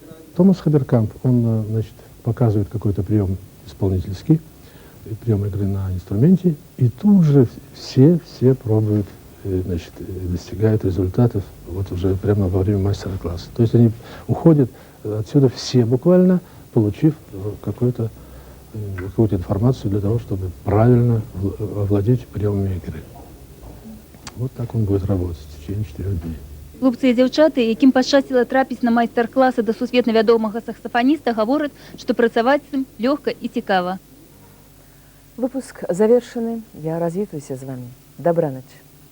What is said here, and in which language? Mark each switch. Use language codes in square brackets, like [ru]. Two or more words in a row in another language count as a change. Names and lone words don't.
[ru] Томас Хаберкамп, он, значит, показывает какой-то прием исполнительский, прием игры на инструменте, и тут же все пробуют, значит, достигают результатов вот уже прямо во время мастер-класса. То есть они уходят отсюда все буквально, получив какую-то информацию для того, чтобы правильно овладеть приемами игры. Вот так он будет работать в течение 4 дней. [be] Хлопцы і дзяўчаты, якім пашчасціла трапіць на майстар-класы да сусветна вядомага саксафаніста, гавораць, што працаваць з ім лёгка і цікава. Выпуск завершаны. Я развітваюся з вами. Добраноч.